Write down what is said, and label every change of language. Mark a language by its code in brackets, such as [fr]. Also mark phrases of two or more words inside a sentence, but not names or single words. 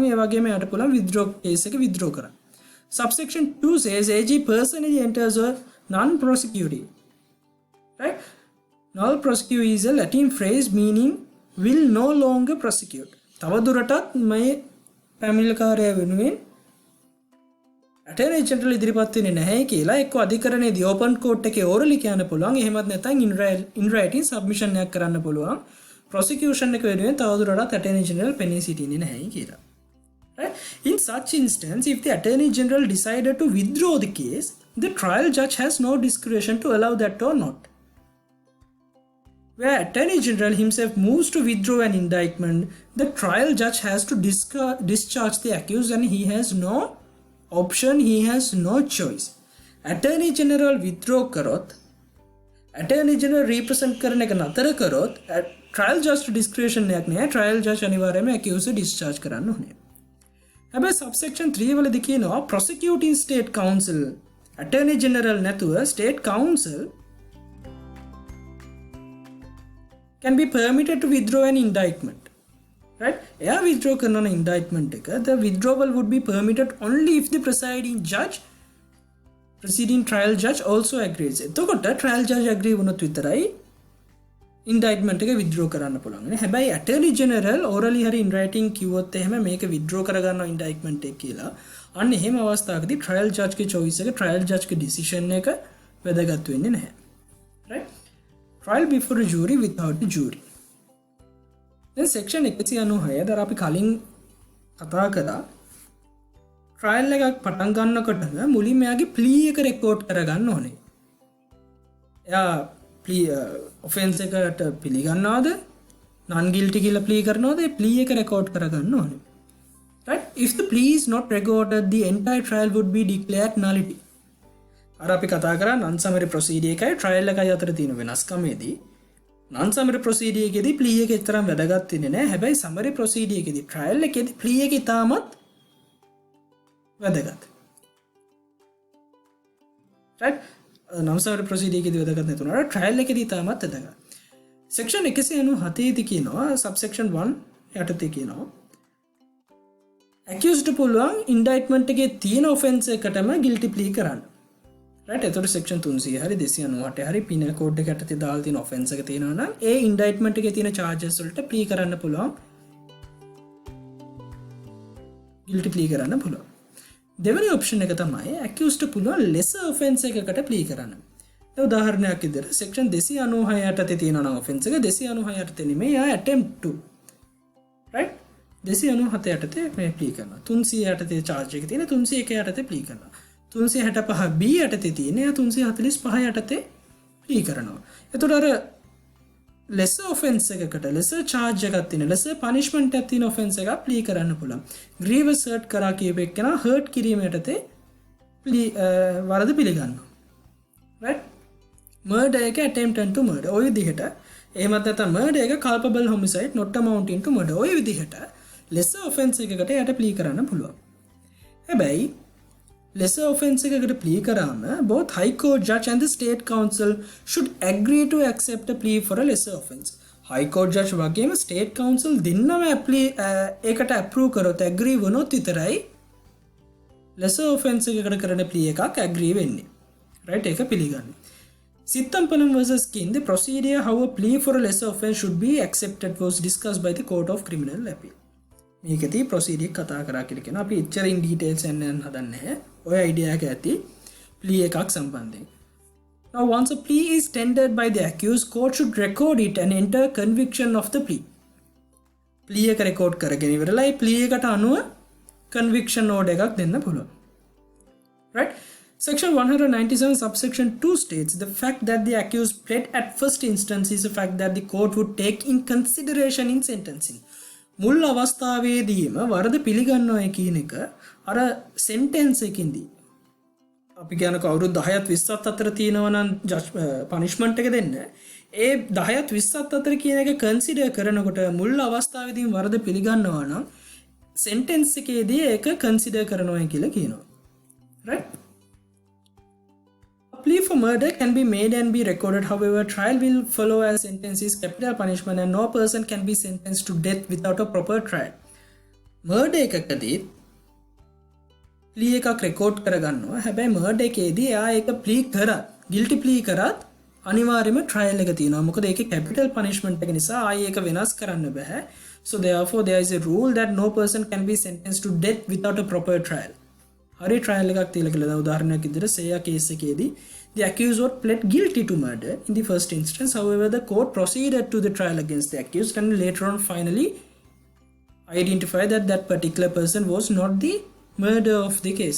[si] ඒ වගේම යට පුළුවන් withdraw case එක withdraw කරන්න. [en] Subsection 2 says AG personally enters a non-prosecuting. Right? Null prosecute is a Latin phrase meaning will no longer prosecute. [si] තවදුරටත් මේ පැමිණිලිකාරයා වෙනුවෙන් Attorney General ඉදිරිපත් වෙන්නේ නැහැ කියලා එක්ක අධිකරණයේදී open court එකේ orally කියන්න පුළුවන්. එහෙමත් නැත්නම් in writing submission එකක් කරන්න පුළුවන්. prosecution එක වෙනුවෙන් තවදුරටත් Attorney General පෙනී සිටින්නේ නැහැ කියලා. [en] Right? In such instance, if the Attorney General decided to withdraw the case, the trial judge has no discretion to allow that or not. Where Attorney General himself moves to withdraw an indictment, the trial judge has to discharge the accused and he has no option, he has no choice. Attorney General withdraw [si] karot, [en] Attorney General represent [si] කරන එක නතර කරොත් [en] trial judge discretion [si] එකක් නෑ. [en] trial judge [si] අනිවාර්යයෙන්ම [en] accused discharge [si] කරන්න ඕනේ. හැබැයි subsection 3 වලදී කියනවා [en] prosecuting state counsel Attorney General [si] නැතුව [en] state counsel can be permitted to withdraw an indictment. Right? [si] එයා withdraw කරන indictment එක [en] the withdrawal would be permitted only if the presiding trial judge also agrees. [si] එතකොට [en] trial judge agree [si] වුණොත් විතරයි indictment එක withdraw කරන්න පුළුවන්. හැබැයි [en] Attorney General orally [si] හරි [en] in writing [si] කිව්වොත් එහෙම මේක withdraw කරගන්නවා indictment එක කියලා. අන්න එහෙම අවස්ථාවකදී [en] trial judge [si] ගේ choice එක [en] trial judge [si] ගේ decision එක වැදගත් වෙන්නේ නැහැ. [en] Right? Trial before a jury without a jury. [si] දැන් සෙක්ෂන් 196 දර අපි කලින් කතා කරා ට්‍රයිල් එකක් පටන් ගන්නකොටම මුලින්ම එයාගේ ප්ලී එක රෙකෝඩ් කරගන්න ඕනේ. එයා [en] plea offense [si] එකට පිළිගන්නවද [en] non guilty [si] කියලා ප්ලී කරනවද ඒ ප්ලී එක රෙකෝඩ් කරගන්න ඕනේ. [en] Right? If the plea is not recorded, the entire trial would be declared nullity. [si] අර අපි කතා කරා [en] non summary procedure [si] එකයි trial එකයි අතර තියෙන වෙනස්කමේදී [en] non summary procedure [si] එකේදී plea එක තරම් වැදගත් වෙන්නේ නැහැ. හැබැයි [en] summary procedure [si] එකේදී trial එකේදී plea එක ඉතාමත් වැදගත්. [en] Right? non summary procedure [si] එකේදී වැදගත් නැතුණාට trial එකේදී ඉතාමත් වැදගත්. section 197 දී කියනවා subsection 1 යටතේ කියනවා accused පුළුවන් indictment එකේ තියෙන offense එකටම [en] guilty plea [si] කරන්න. right? එතකොට section 300 හරි 298 හරි [en] penal code [si] එක යටතේ දාලා තියෙන offense එක තියෙනවා නම් ඒ indictment එකේ තියෙන charges වලට plea කරන්න පුළුවන්. [en] guilty plea [si] කරන්න පුළුවන්. දෙවෙනි option එක තමයි accused පුළුවන් [en] lesser offense [si] එකකට plea කරන්න. ඒ උදාහරණයක් විදිහට section 296 යටතේ තියෙනවා නම් offense එක 296 යටතේ නෙමෙයි [en] attempt to. [si] right? 297 යටතේ මේ ප්ලී කරනවා. 300 යටතේ charge එක තියෙන 301 යටතේ ප්ලී කරනවා. 365 B යටතේ තියෙන 345 යටතේ ප්ලී කරනවා. එතකොට අර [en] lesser offense [si] එකකට [en] lesser charge [si] එකක් තියෙන [en] lesser punishment [si] එකක් තියෙන offense එකක් ප්ලී කරන්න පුළුවන්. [en] grievous hurt [si] කරා කියප එක්කන hurt කිරීම යටතේ ප්ලී වරද පිළිගන්නවා. [en] right? murder [si] එක [en] attempt to murder [si] ඔය විදිහට එහෙමත් නැත්නම් murder එක [en] culpable homicide not amounting to murder [si] ඔය විදිහට [en] lesser offense [si] එකකට යට plea කරන්න පුළුවන්. හැබැයි lesser offense එකකට plea කරාම [en] both high court judge and the state council should agree to accept a plea for a lesser offense. high court judge [si] වගේම [en] state council [si] දෙන්නම ඒකට approve කරොත් agree වුණොත් විතරයි lesser offense එකකට කරන plea එකක් agree වෙන්නේ. right? ඒක පිළිගන්නේ. [en] Sithampalam versus King, the procedure how a plea for a lesser offense should be accepted was discussed by the Court of Criminal Appeal. [si] මේකදී procedure කතා කරා කියලා කියනවා. අපි එච්චර [en] in details [si] යන්න හදන්නේ නැහැ. ඔය idea එක ඇති plea එකක් සම්බන්ධයෙන්. [en] Now once a plea is tendered by the accused, court should record it and enter conviction of the plea. [si] plea එක record කරගෙන ඉවරලා plea එකට අනුව [en] conviction order [si] එකක් දෙන්න පුළුවන්. [en] right? Section 197 subsection 2 states the fact that the accused pled at first instance is a fact that the court would take in consideration in sentencing. [si] මුල් අවස්ථාවේදීම වරද පිළිගන්නවා කියන එක අර sentence එකකින්දී අපි කියනක අවුරුදු 10ත් 20ත් අතර තියෙනවා නම් punishment එක දෙන්න ඒ 10ත් 20ත් අතර කියන එක consider කරනකොට මුල් අවස්ථාවේදීම වරද පිළිගන්නවා නම් sentence එකේදී ඒක consider කරනවා කියලා කියනවා. [en] right? A plea for murder can be made and be recorded. However, trial will follow as sentence is capital punishment and no person can be sentenced to death without a proper trial. [si] Murder එකකදී plea එකක් record කරගන්නවා. හැබැයි murder එකේදී එයා ඒක plea කරත් [en] guilty plea [si] කරත් අනිවාර්යයෙන්ම trial එක තියෙනවා. මොකද ඒකේ [en] capital punishment [si] එක නිසා ආයේ ඒක වෙනස් කරන්න බෑ. [en] So therefore there is a rule that no person can be sentenced to death without a proper trial. [si] හරි trial එකක් තියලා කියලා උදාහරණයක් විදිහට සේයා case එකේදී [en] the accused was pled guilty to murder in the first instance. However, the court proceeded to the trial against the accused and later on finally identified that that particular person was not the murderer of the case.